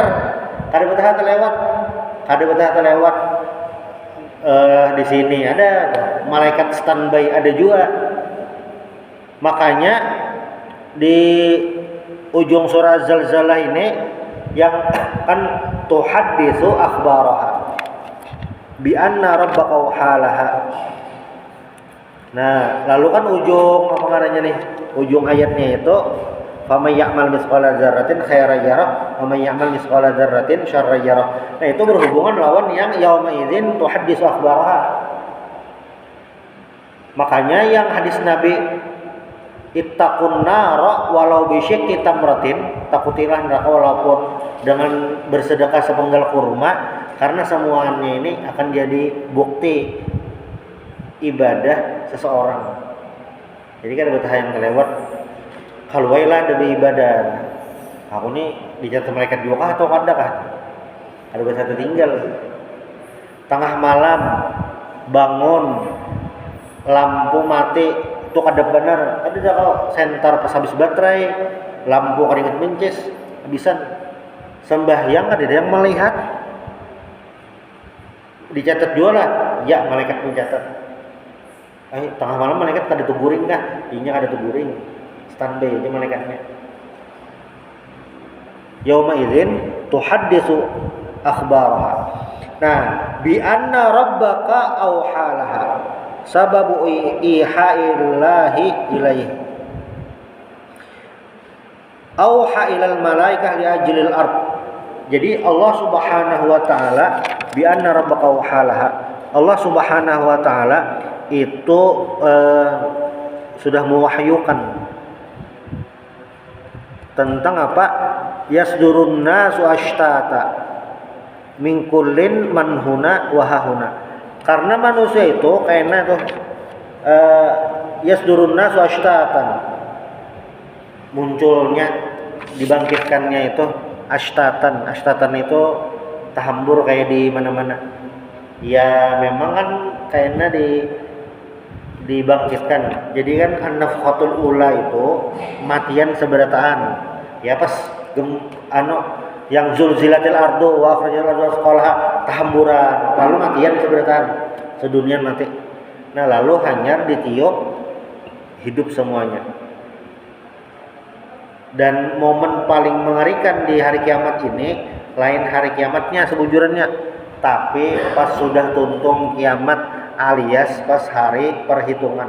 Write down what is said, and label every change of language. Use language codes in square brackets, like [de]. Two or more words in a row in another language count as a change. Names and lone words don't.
[bjn] Kada betah terlewat di sini ada malaikat standby ada juga. [id] Makanya di ujung surah Zalzalah ini yang kan [ar] تحدث أخبارها بأن ربك أوحى لها. [id] Nah, lalu kan ujung apa namanya nih? Ujung ayatnya itu [ar] فمن يعمل مثقال ذرة خيرا يره ومن يعمل مثقال ذرة شرا يره. [id] Nah, itu berhubungan lawan yang [ar] يومئذ تحدث أخبارها. [id] Makanya yang hadis Nabi [ar] اتقوا النار ولو بشق تمرة, [id] takutilah neraka walaupun dengan bersedekah sepenggal kurma, karena semuanya ini akan jadi bukti ibadah seseorang. [bjn] Jadi kan betah yang kelewat kalwailah demi ibadah. Aku nih dicatat malaikat juga kah atau kada kah? Ada betah tertinggal. tengah malam bangun lampu mati itu kada bener, ada kalau senter pas habis baterai lampu keringet mencis habisan sembahyang ada yang melihat dicatat juga lah ya malaikat mencatat. Tengah malam malaikat kada tuguring kah? Inya kada tuguring, standby aja malaikatnya. [ar] يومئذ تحدث أخبارها. [bjn] Nah, [ar] بأن ربك أوحى لها. سببه إيحاء الله إليه. أوحى إلى الملائكة لأجل الأرض. [id] Jadi Allah [ar] سبحانه وتعالى بأن ربك أوحى لها. [id] Allah [ar] سبحانه وتعالى [id] itu sudah mewahyukan tentang apa? [ar] يصدر الناس أشتاتا من كل من هنا وهاهنا. [id] Karena manusia itu kayaknya tuh [ar] يصدر الناس أشتاتا, [id] munculnya dibangkitkannya itu ashtatan. Ashtatan itu tahambur kayak di mana-mana. Ya memang kan kayaknya dibangkitkan. [bjn] Jadi kan [ar] النفخة الأولى [bjn] itu matian seberataan. Ya pas yang [ar] زلزلت الأرض وأخرجت الأرض أثقالها [bjn] tahamburan, lalu matian seberataan sedunia mati. Nah, lalu hanyar ditiup hidup semuanya. [id] Dan momen paling mengerikan di hari kiamat ini lain hari kiamatnya sebujurnya, tapi pas sudah tuntung kiamat alias pas hari perhitungan.